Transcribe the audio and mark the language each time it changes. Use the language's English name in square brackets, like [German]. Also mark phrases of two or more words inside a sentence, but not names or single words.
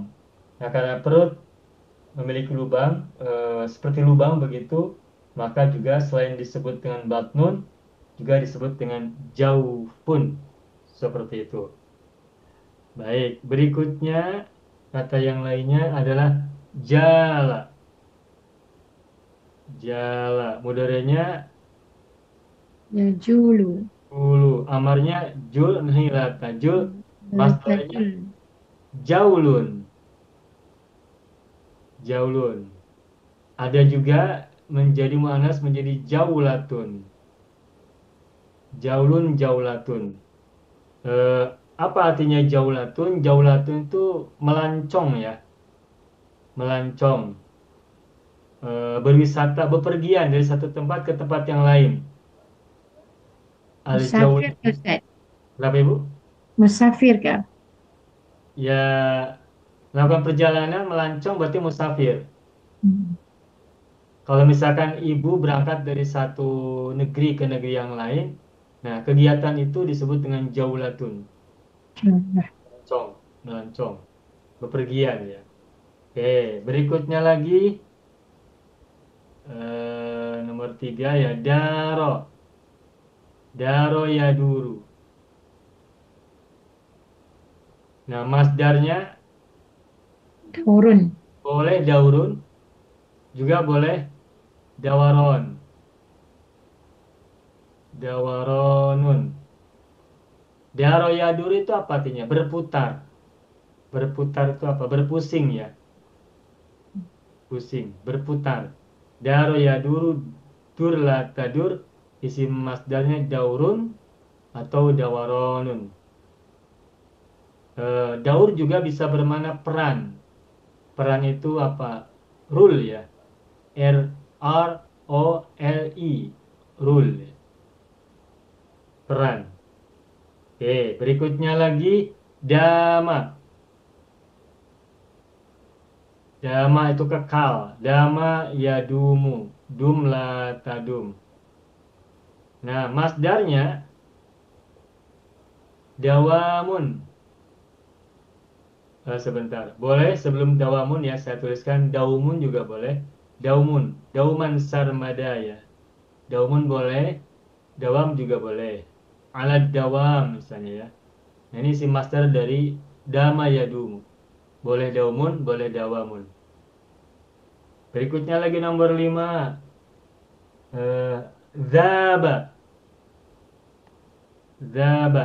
[Indonesian] Nah, karena perut memiliki lubang seperti lubang begitu, maka juga selain disebut dengan batnun, juga disebut dengan jaufun. Seperti itu. Baik, berikutnya kata yang lainnya adalah jala. Jala. Mudorenya [Arabic] Yajulu. ulu. [Indonesian] Amarnya jul nihilata. Jul masdarnya [Arabic] Latakul. jaulun. Jaulun. [Indonesian] Ada juga menjadi muannas menjadi jaulatun. [Arabic] Jaulun jaulatun. [Indonesian] Apa artinya jaulatun? Jaulatun itu melancong ya. Melancong. Berwisata, bepergian dari satu tempat ke tempat yang lain. [Arabic] Al-jaul. [Indonesian] Musafir ke Ustaz? Berapa Ibu? Musafir kah? Ya, melakukan perjalanan melancong berarti musafir. Hmm. Kalau misalkan ibu berangkat dari satu negeri ke negeri yang lain, nah kegiatan itu disebut dengan jaulatun. Melancong, melancong, bepergian ya. Oke, berikutnya lagi nomor 3 ya daro. [Arabic] Daro yaduru. [Indonesian] Nah, masdarnya Turun. boleh daurun, juga boleh dawaron. [Arabic] Dawaronun. Daro yaduru [Indonesian] itu apa artinya? Berputar. Berputar itu apa? Berpusing ya. Pusing, berputar. [Arabic] Daro yaduru, dur la tadur, [Indonesian] isim masdarnya daurun atau dawaronun. Daur juga bisa bermakna peran. Peran itu apa? Rule ya. [English] R O L E. Rule. [Indonesian] Peran. Oke, berikutnya lagi dama. Dama itu kekal. [Arabic] Dama yadumu. Dum la tadum. [Indonesian] Nah, masdarnya dawamun. Sebentar. Boleh sebelum dawamun ya saya tuliskan daumun juga boleh. [Arabic] Daumun. Dauman sarmada ya. Daumun boleh. [Indonesian] Dawam juga boleh. Alat dawam misalnya ya. Nah, ini si master dari [Arabic] dama yadumu. [Indonesian] Boleh daumun, boleh dawamun. Berikutnya lagi nomor 5. [Arabic] Zaba. Zaba.